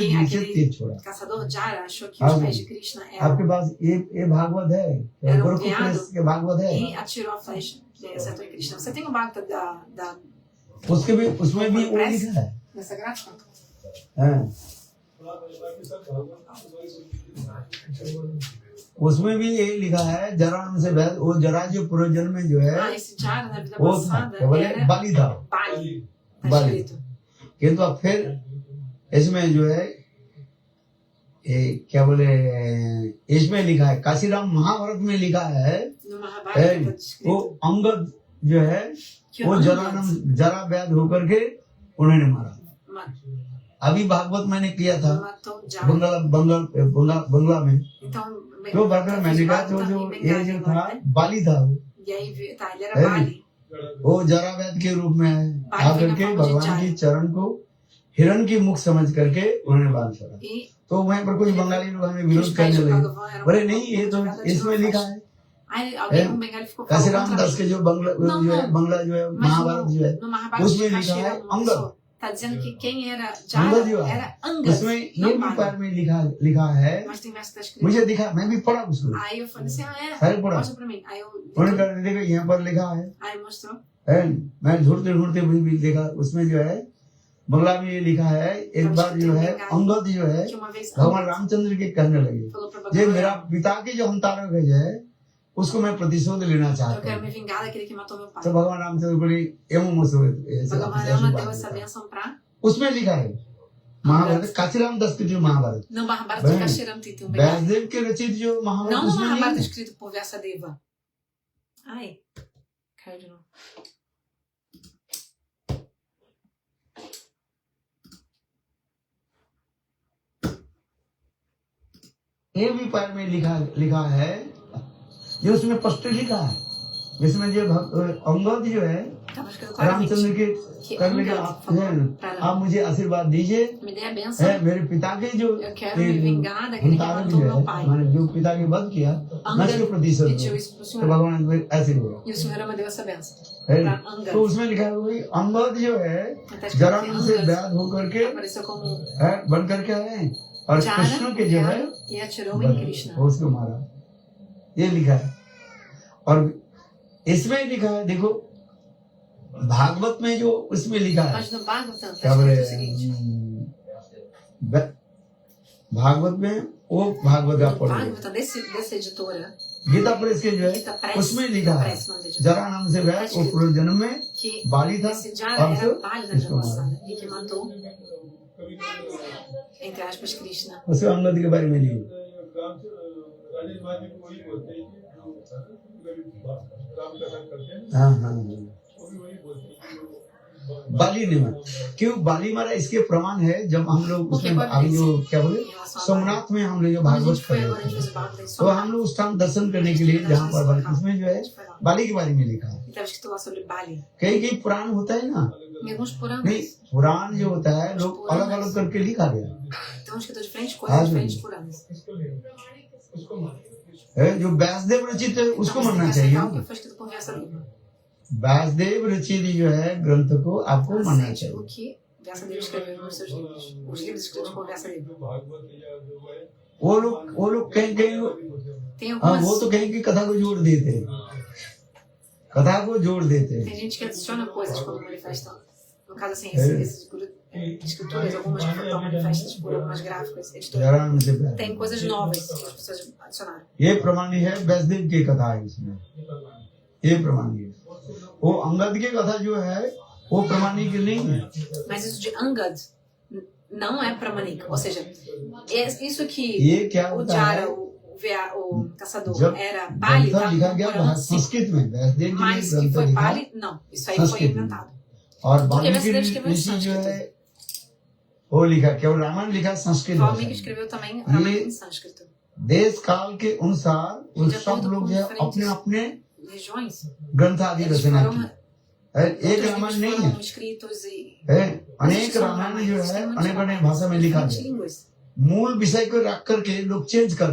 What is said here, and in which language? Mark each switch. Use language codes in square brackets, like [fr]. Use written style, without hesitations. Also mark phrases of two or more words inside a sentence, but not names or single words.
[pt] Que [hi] नीचे [pt] aquele [hi] तीर छोड़ा। [pt] caçador Jara achou que Ah, os sim. pés de Krishna [hi] आपके [pt] eram. [hi] पास ये भागवत है [pt] Era um [hi] गोरखपुर [pt] veado [hi] प्रेस के भागवत है [pt] e atirou a flecha. E aí acertou em Krishna. Você tem o Bhagavad da [hi] उसके भी उसमें भी वो लिखा है [pt] dessa gráfica? [hi] हाँ, उसमें भी ये लिखा है जरा नाम से वैद वो जरा जो पूर्वजन्म में जो है [pt] Ah, esse Jara na vida [hi] वो था [pt] passada [hi] क्या बोले [pt] era [hi] बाली था [pt] Bali. Tá [hi] Bali। [pt] escrito. [hi] किंतु अब फिर इसमें जो है ये क्या बोले इसमें लिखा है काशीराम महाभारत में लिखा है [pt] No Mahabharata [hi] है, [pt] tá [hi] वो [pt] descrito. [hi] अंगद जो है [pt] Que [hi] वो जरा वैद होकर के उन्होंने मारा। अभी भागवत मैंने किया था [pt] matou Jara. [hi] बंगला में [pt] Então, [hi] तो बगल मैंने कहा तो जो ये जो था बाली था वो [pt] E aí, tá, ele era É. Bali. [hi] वो जरा वैद के रूप में आकर के भगवान की चरण को हिरण की मुख समझ करके उन्होंने बाल छोड़ा। [pt] E [hi] तो वहीं पर कुछ बंगाली लोग हमें [pt] os [hi] विरोध [pt] pés [hi] करने [pt] de [hi] लगे, [pt] Bhagavan eram. [hi] बोले नहीं ये तो इसमें लिखा है [pt] Aí alguém, um bengali ficou falando [hi] काशीराम [pt] contra [hi] दास [pt] mim. [hi] के जो बंगला [pt] Não, [hi] जो है [pt] não. [hi] बंगला जो है [pt] Mas [hi] महाभारत जो है [pt] no Mahabharata de [hi] उसमें लिखा है [pt] Kashira, [hi] अंगद। [pt] tá dizendo que quem era [hi] अंगद जो [pt] Jara [hi] है [pt] era Angad, [hi] उसमें ये [pt] não [hi] भी [pt] Bali. [hi] पैर में लिखा है [pt] Mas tem verso que tá escrito. [hi] मुझे दिखा मैं भी पढ़ा उसको [pt] Aí eu falei assim, ah, é? [hi] सारे पढ़ा [pt] Mostra pra mim. Aí eu [hi] उन्होंने कहा देखो यहाँ पर लिखा है [pt] aí mostrou. [hi] मैं ढूंढते ढूंढते भी देखा उसमें जो है बंगला में ये लिखा है एक बार जो है अंगद जो है [pt] Que uma vez [hi] भगवान [pt] Angad [hi] रामचंद्र के कहने लगे [pt] falou pra [hi] ये [pt] Bhagavan, [hi] मेरा पिता के जो अंतारक है उसको मैं प्रतिशोध लेना [pt] eu [hi] चाहता [pt] quero [hi] हूँ। [pt] me vingar daquele que matou meu pai. [hi] तो भगवान रामचंद्र बोले एवं [pt] Bhagavan Rama deu essa benção pra... [hi] उसमें लिखा है महाभारत काशीराम दास की जो महाभारत [pt] No Mahabharata de Bem, Kashiram tem um bengali. [hi] व्यासदेव के रचित जो महाभारत [pt] Não no [hi] उसमें नहीं [pt] Mahabharata [hi] है। [pt] escrito por Vyasadeva. Ai, caiu de novo. [hi] ये भी पैर में लिखा है जो उसमें स्पष्ट लिखा है जिसमें जो अंगद जो है [pt] Tava escrito [hi] रामचंद्र [pt] claramente [hi] के [pt] que [hi] करने के [pt] Angad [hi] आप [pt] falou pra [hi] आप मुझे आशीर्वाद दीजिए [pt] me dê a benção. [hi] है मेरे पिता के जो [pt] Eu quero me vingar daquele que [hi] अंतारक [pt] matou [hi] जो [pt] meu [hi] है [pt] pai. [hi] मैंने जो पिता के वध किया मैं [pt] Angad [hi] उसको प्रतिशोध [pt] pediu [hi] दूं। [pt] isso pro [hi] तो [pt] senhor. [hi] भगवान ने ऐसे बोला [pt] E o senhor Rama deu essa benção. [hi] है। [pt] Pra Angad. [hi] तो उसमें लिखा है वही अंगद जो है [pt] Tá escrito [hi] जरा [pt] que [hi] से [pt] Angad [hi] व्याध होकर के [pt] apareceu como [hi] है बन करके आए और कृष्ण के जो है [pt] Jara e atirou em Krishna. [hi] वो उसको मारा ये लिखा है। और इसमें लिखा है देखो भागवत में जो उसमें लिखा है [pt] Mas no Bhagavatam [hi] क्या [pt] tá [hi] बोले [pt] escrito o seguinte. [hi] भागवत में वो भागवत आप [pt] No [hi] पढ़ोगे [pt] Bhagavatam dessa editora, [hi] गीता प्रेस के जो है [pt] Gita Press, [hi] उसमें लिखा है [pt] Press, nome da editora, [hi] जरा नाम से वह वो पूर्व जन्म में [pt] que [hi] बाली था [pt] esse Jara [hi] और [pt] era Bali na vida [hi] इसको मारा [pt] passada e que matou, entre aspas, Krishna. [hi] उसको अंगद के बारे में लिखा राजेश भाई भी वही बोलते हैं कि जो राम कथा करते हैं हाँ हाँ हाँ। वो भी वही बोलते हैं कि जो बाली ने मारा क्यों बाली मारा इसके प्रमाण है जब हम लोग उसमें [pt] Okay, [hi] हम जो क्या बोले [pt] Em relação a [hi] सोमनाथ में हम लोग जो [pt] Quando a [hi] भागवत [pt] gente foi [hi] कर [pt] agora, a [hi] रहे [pt] gente [hi] थे [pt] fez o Bhagavatam em [hi] तो हम [pt] Somat. [hi] लोग उस टाइम दर्शन करने के लिए जहाँ पर बाली उसमें जो है बाली के बारे में लिखा है [pt] E estava escrito lá sobre Bali. [hi] कई कई पुराण होता है ना [pt] Em alguns [hi] नहीं [pt] Puranas. [hi] पुराण जो होता है लोग अलग अलग करके लिखा गया [pt] Então, escrito diferentes Ah, coisas, sim. diferentes Puranas. [hi] इसको ले उसको मारे है जो व्यासदेव रचित है उसको [pt] Então, você [hi] मानना [pt] tem que [hi] चाहिए [pt] aceitar o [hi] ना। [pt] que foi escrito por Vyasadeva. [hi] व्यासदेव रचित जो है ग्रंथ को आपको मानना [pt] Aceite o [hi] चाहिए [pt] que Vyasadeva escreveu nos seus livros. Os livros escritos por Vyasadeva. [hi] जो भागवत या जो है वो लोग कहीं [pt] Tem [hi] हाँ [pt] algumas. [hi] वो तो कहीं की कथा को जोड़ देते हैं, कथा को जोड़ देते हैं। [pt] Tem gente que adiciona coisas quando manifestam. No caso, assim, essas escrituras, algumas que estão manifestas por algumas gráficas, editoras. [hi] जरा से प्यार। [pt] Tem coisas novas que as pessoas adicionaram. [hi] ये प्रमाणी है वैष्णव की कथा है इसमें, ये प्रमाणी है। वो अंगद की कथा जो है वो प्रमाणी की नहीं है। [pt] Mas isso de Angad não é Pramanik. Ou seja, isso que [hi] ये क्या [pt] o [hi] होता [pt] Jara, [hi] है [pt] o caçador, [hi] जब [pt] era Bali, [hi] ग्रंथ [pt] tá? [hi] लिखा गया [pt] Morando, sim. [hi] संस्कृत में, वैष्णव जी ने [pt] Mas que [hi] ग्रंथ [pt] foi [hi] लिखा [pt] Bali, não. Isso aí foi [hi] संस्कृत में, [pt] inventado. [hi] और [pt] Porque [hi] वाल्मीकि [pt] brasileiro escreveu em [hi] ऋषि जो है [pt] sânscrito. [hi] वो लिखा, केवल रामायण लिखा संस्कृत भाषा [pt] Valmiki [hi] में। [pt] escreveu também Ramayana em sânscrito. [hi] देश काल के अनुसार वो [pt] De [hi] सब [pt] acordo [hi] लोग [pt] com [hi] जो है [pt] diferentes [hi] अपने अपने [pt] regiões, [hi] ग्रंथ आदि [pt] eles [hi] रचना [pt] foram, [hi] की है। एक [pt] outros [hi] रामायण [pt] livros [hi] नहीं है, [pt] foram escritos e [hi] है अनेक [pt] Esses são [hi] रामायण जो [pt] ramayans, [hi] है [pt] tem muitos [hi] अनेक अनेक [pt] ramayans, [hi] भाषा में लिखा [pt] diferentes [hi] गया, [pt] línguas. [hi] मूल विषय को रख करके लोग चेंज कर